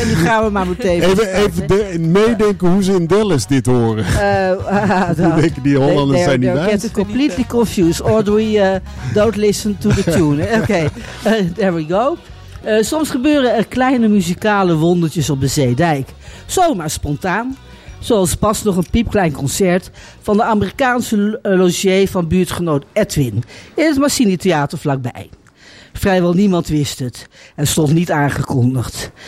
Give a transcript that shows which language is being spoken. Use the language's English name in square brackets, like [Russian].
[Dutch] En nu gaan we maar meteen even meedenken hoe ze in Dallas dit horen. Denken die Hollanders zijn niet wijs. [English] They get completely confused. Or do we don't listen to the tune. Oké, there we go. [Dutch] Soms gebeuren er kleine muzikale wondertjes op de zeedijk. Zomaar spontaan. Zoals pas nog een piepklein concert van de Amerikaanse logier van buurtgenoot Edwin in het Mazzini Theater vlakbij. Vrijwel niemand wist het en stond niet aangekondigd.